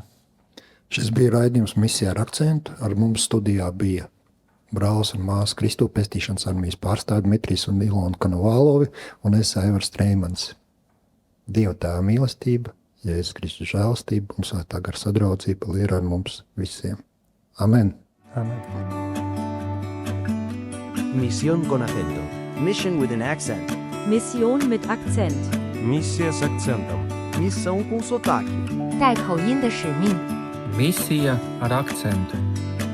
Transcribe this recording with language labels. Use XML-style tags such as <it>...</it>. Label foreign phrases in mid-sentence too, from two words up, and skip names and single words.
<lv>Šis bija raidījums Misija ar akcentu. Ar mums studijā bija brālis un māsa Kristu pestīšanas armijas pārstāvji Dmitrijs un Ilona Konovālovi un es Aivars Treimans. Dieva Tēva mīlestība, Jēzus Kristus žēlastība un Svētā gara sadraudzība ir ar mums visiem. Amen. Amen.</lv> <es>Misión con acento.</es> <en>Mission with an accent.</en> <de>Mission mit Akzent.</de> <ru>Миссия с акцентом.</ru> <pt>Missão com sotaque.</pt> <zh>带口音的使命。</zh> <lv>Misija ar akcentu.</lv>